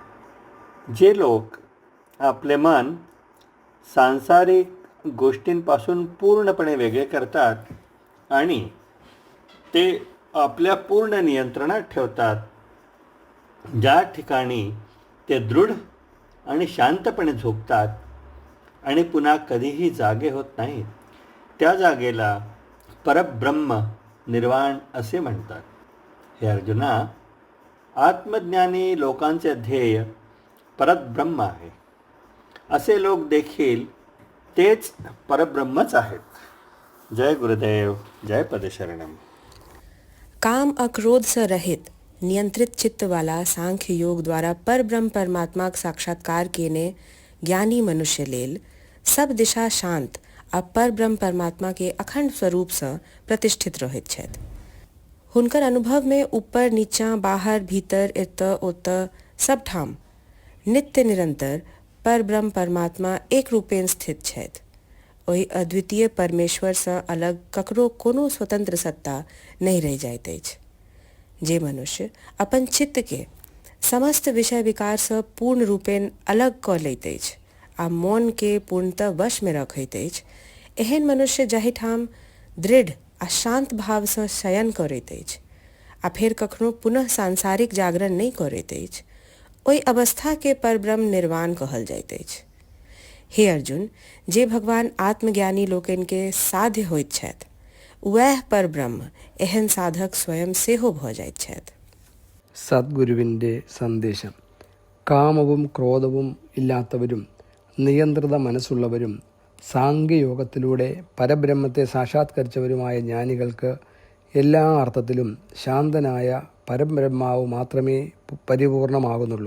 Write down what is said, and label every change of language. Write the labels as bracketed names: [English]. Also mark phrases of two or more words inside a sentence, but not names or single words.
[Marathi] जे लोक आपले मन सांसारिक गोष्टींपासून पूर्णपणे वेगळे करतात आणि ते आपल्या पूर्ण नियंत्रणात ठेवतात, ज्या ठिकाणी ते दृढ आणि शांतपणे झोपतात आणि पुन्हा कधीही जागे होत नाहीत, त्या जागेला परब्रह्म निर्वाण असे म्हणतात। हे अर्जुना, आत्मज्ञानी लोकांचे ध्येय परब्रह्म आहे। असे लोक देखील तेच परब्रह्मच आहेत। जय गुरुदेव, जय पदशरणम। [Maithili] काम अक्रोध से रहित नियंत्रित चित्त वाला सांख्य योग द्वारा परब्रह्म परमात्मा का साक्षात्कार केने ज्ञानी मनुष्य लेल सब दिशा शांत आ परब्रह्म परमात्मा के अखंड स्वरूप से प्रतिष्ठित रहित छथि। हुनकर अनुभव में ऊपर नीचा बाहर भीतर इत उत सब ठाम नित्य निरंतर पर ब्रह्म परमात्मा एक रूपेण स्थित छथि। ओहि अद्वितीय परमेश्वर सँ अलग ककरो कोनो स्वतंत्र सत्ता नहीं रह जाइत अछि। जे मनुष्य अपन चित्त के समस्त विषय विकार सँ पूर्ण रूपेण अलग कऽ लैत अछि आ मौन के पूर्णतः वश में रखैत अछि, एहन मनुष्य जाहि ठाम दृढ़ आ शांत भाव सँ शयन करैत अछि आ फेर कखनो पुनः सांसारिक जागरण नहीं करैत अछि, ओहि अवस्था के परब्रह्म निर्वाण कहल जाइत अछि। हे अर्जुन, जे भगवान आत्मज्ञानी लोकनि के साध्य होइत छथि, वह परब्रह्म एहन साधक स्वयं सेहो भऽ जाइत छथि। [Malayalam] സദ്ഗുരുവിൻ്റെ സന്ദേശം. കാമവും ക്രോധവും ഇല്ലാത്തവരും നിയന്ത്രിത മനസ്സുള്ളവരും സാംഖ്യയോഗത്തിലൂടെ പരബ്രഹ്മത്തെ സാക്ഷാത്കരിച്ചവരുമായ ജ്ഞാനികൾക്ക് എല്ലാ അർത്ഥത്തിലും ശാന്തനായ പരബ്രഹ്മാവ് മാത്രമേ പരിപൂർണമാകുന്നുള്ളൂ.